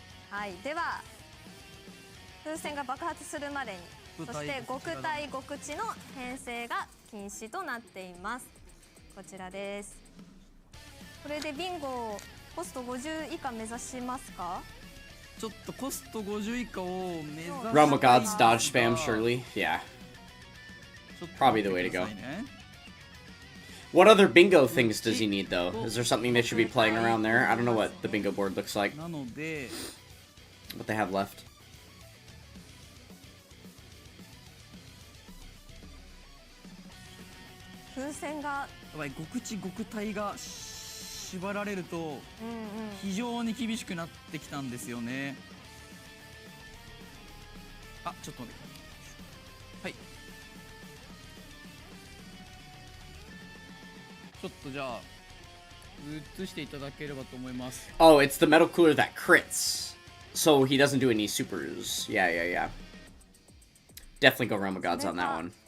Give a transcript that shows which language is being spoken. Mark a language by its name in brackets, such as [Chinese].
[Japanese] はい、では風船が爆発するまでに、そして極対極地の編成が禁止となっています。こちらです。これでビンゴコスト50以下目指しますか？ちょっとコスト50以下を目指す。 [English] Realm of Gods dodge spam, surely. Yeah. Probably the way to go. What other bingo things does he need, though? Is there something they should be playing around there? I don't know what the bingo board looks like. [Japanese] なので [English] What they have left. [Japanese] 風船がやばい、極地極体が縛られると非常に厳しくなってきたんですよね。あ、ちょっと待って。はい。ちょっとじゃあ映していただければと思います。 [English] Oh, it's the metal cooler that crits. So he doesn't do any supers. Yeah. Definitely go Realm of Gods on that one.